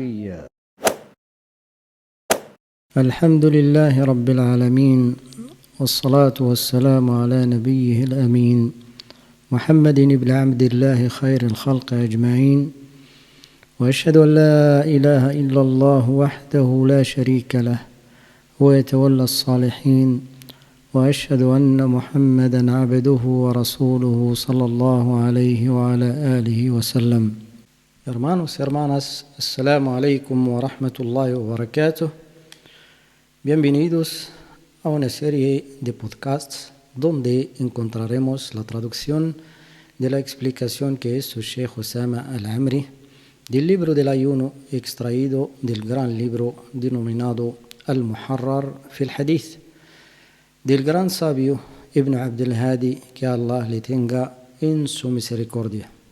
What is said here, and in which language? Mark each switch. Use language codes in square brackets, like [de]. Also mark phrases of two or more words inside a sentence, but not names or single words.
[ar] الحمد لله رب العالمين، والصلاة والسلام على نبيه الأمين محمد بن عبد الله خير الخلق أجمعين. وأشهد أن لا إله إلا الله وحده لا شريك له ويتولى الصالحين، وأشهد أن محمدا عبده ورسوله صلى الله عليه وعلى آله وسلم. [es] Hermanos y hermanas, [ar] السلام عليكم ورحمة الله وبركاته. [es] Bienvenidos a una serie de podcasts donde encontraremos la traducción de la explicación que hizo Sheikh Osama Al-Amri del libro del ayuno extraído del gran libro denominado Al-Muharrar fil Hadith del gran sabio Ibn Abd al-Hadi, que Allah le tenga en su misericordia.